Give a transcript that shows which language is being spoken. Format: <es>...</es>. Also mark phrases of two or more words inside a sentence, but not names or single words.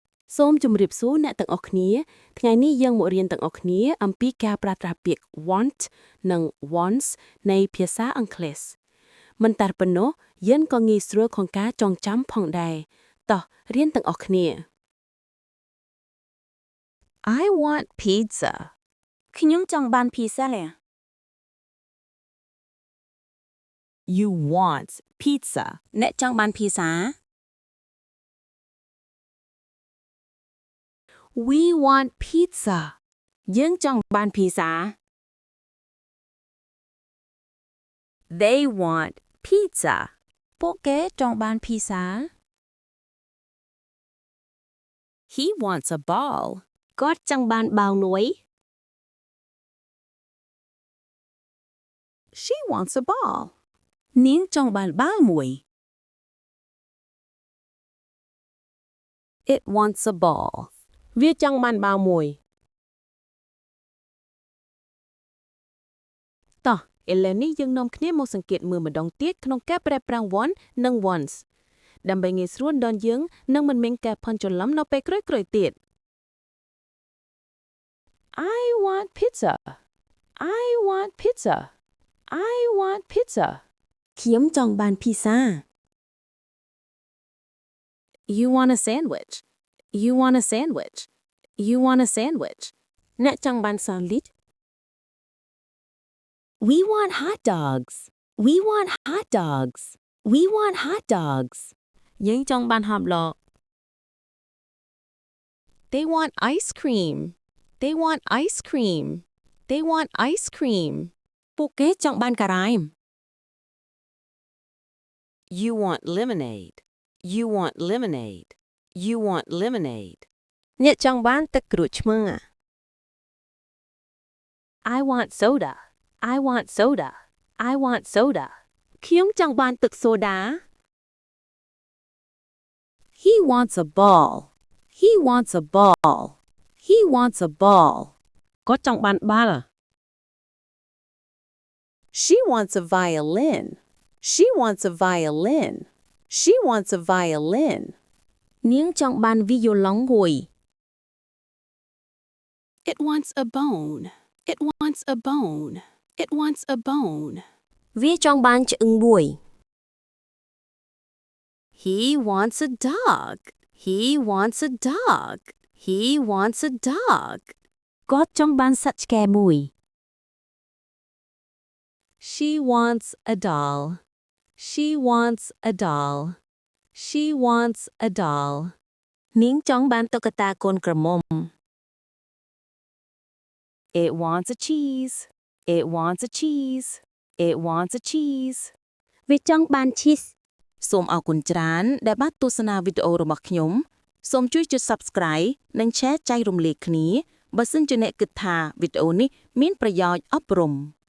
<km>សូមជម្រាបសួរអ្នកទាំងអស់គ្នាថ្ងៃនេះយើងមករៀនទាំងអស់គ្នាអំពីការប្រើប្រាស់ពាក្យ want និង wants នៃភាសាអង់គ្លេសមិនតែប៉ុណ្ណោះយើងក៏ងាយស្រួលក្នុងការចងចាំផងដែរតោះរៀនទាំងអស់គ្នា</km> <en>I want pizza.</en> <km>ខ្ញុំចង់បានភីហ្សាលា</km> <en>You want pizza.</en> <km>អ្នកចង់បានភីហ្សា</km> <en>We want pizza.</en> <km>យើងចង់បានភីហ្សា</km> <en>They want pizza.</en> <km>ពួកគេចង់បានភីហ្សា</km> <en>He wants a ball.</en> <km>គាត់ចង់បានបាល់មួយ</km> <en>She wants a ball.</en> <km>នាងចង់បានបាល់មួយ</km> <en>It wants a ball.</en> <km>វាចង់បានបាល់មួយតោះឥឡូវនេះយើងនាំគ្នាមកសង្កេតមើលម្ដងទៀតក្នុងការប្រើប្រាស់ want និង wants ដើម្បីងាយស្រួលដល់យើងនិងមិនមានការភ័ន្តច្រឡំនៅពេលក្រោយៗទៀត</km> <en>I want pizza. I want pizza. I want pizza.</en> <km>ខ្ញុំចង់បានភីហ្សា</km> <en>You want a sandwich. You want a sandwich. You want a sandwich.</en> <km>អ្នកចង់បានសានឌីជ</km> <en>We want hot dogs. We want hot dogs. We want hot dogs.</en> <km>យើងចង់បានហបឡក</km> <en>They want ice cream. They want ice cream. They want ice cream.</en> <km>ពួកគេចង់បានការ៉ាម</km> <en>You want lemonade. You want lemonade. You want lemonade.</en> <km>អ្នកចង់បានទឹកក្រូចឆ្មា</km> <en>I want soda. I want soda. I want soda.</en> <km>ខ្ញុំចង់បានទឹកសូដា</km> <en>He wants a ball. He wants a ball. He wants a ball.</en> <km>គាត់ចង់បានបាល់</km> <en>She wants a violin. She wants a violin. She wants a violin.</en> <km>នាងចង់បានវីយ៉ូឡុងមួយ</km> <en>It wants a bone. It wants a bone. It wants a bone.</en> <km>វាចង់បានឆ្អឹងមួយ</km> <en>He wants a dog. He wants a dog. He wants a dog.</en> <km>គាត់ចង់បានសត្វឆ្កែមួយ</km> <en>She wants a doll. She wants a doll. She wants a doll.</en> <km>នាងចង់បានតុក្កតាកូនក្រមុំ</km> <en>It wants a cheese. It wants a cheese. It wants a cheese.</en> <km>វាចង់បានឈីស សូមអរគុណច្រើនដែលបានទស្សនាវីដេអូរបស់ខ្ញុំសូមជួយចុច Subscribe និង Share ចែករំលែកគ្នាបើសិនជាអ្នកគិតថាវីដេអូនេះមានប្រយោជន៍អប់រំ</km>